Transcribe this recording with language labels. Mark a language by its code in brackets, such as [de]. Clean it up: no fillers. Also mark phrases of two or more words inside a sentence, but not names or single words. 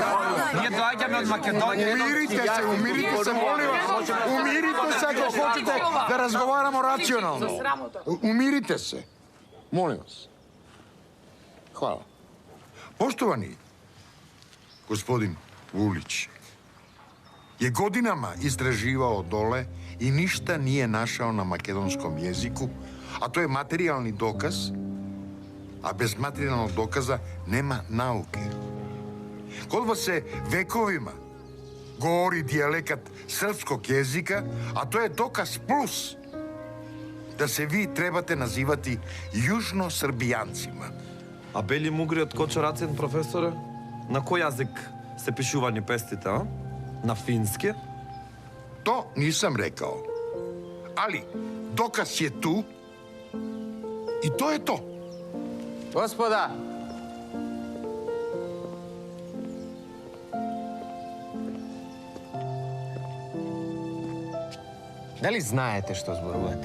[mk] Ние доаѓаме од Македонија. [sr] Умирите се, молим вас. Умирите се, ако хочете да разговарамо рационално. Умирите се. Молим вас. Хвала. Поштовани господин Вулич je godinama istraživao dole i ništa nije našao na makedonskom jeziku, a to je materijalni dokaz, a bez materijalnog dokaza nema nauke. Kod vas se vekovima govori dijalekat srpskog jezika, a to je dokaz plus da se vi trebate nazivati južno-srbijancima. [mk] A Бели мугри од Кочарацин, професоре? На кој јазик се пишувани пестите, а? На фински? [sr] to nisam rekao. Ali, dokaz je tu i to je to. Gospoda! [mk] Да ли знаете што зборувате?